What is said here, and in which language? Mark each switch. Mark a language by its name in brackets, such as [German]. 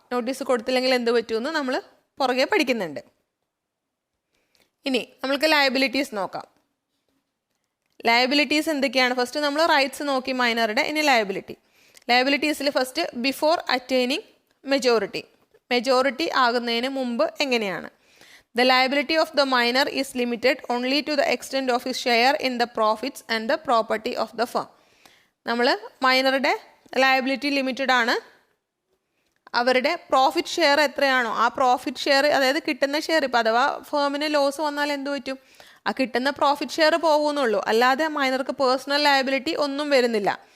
[Malayalam] Notice കൊടുത്തില്ലെങ്കിൽ എന്ത് പറ്റുമെന്ന് നമ്മൾ പുറകെ പഠിക്കുന്നുണ്ട്. ഇനി നമ്മൾക്ക് ലയബിലിറ്റീസ് നോക്കാം. ലയബിലിറ്റീസ് എന്തൊക്കെയാണ്? ഫസ്റ്റ് നമ്മൾ റൈറ്റ്സ് നോക്കി മൈനറുടെ. ഇനി ലയബിലിറ്റീസിൽ ഫസ്റ്റ് [English] before attaining majority [Malayalam] ആകുന്നതിന് മുമ്പ് എങ്ങനെയാണ്? [English] The liability of the minor is limited only to the extent of his share in the profits and the property of the firm. [Malayalam] നമ്മൾ മൈനറുടെ liability limited ആണ്. അവരുടെ profit share എത്രയാണോ ആ profit share, അതായത് കിട്ടുന്ന ഷെയർ, ഇപ്പോൾ അഥവാ ഫേമിന് ലോസ് വന്നാൽ എന്ത് പറ്റും? ആ കിട്ടുന്ന പ്രോഫിറ്റ് ഷെയർ പോകുന്നുള്ളൂ, അല്ലാതെ മൈനർക്ക് പേഴ്സണൽ ലയബിലിറ്റി ഒന്നും വരുന്നില്ല.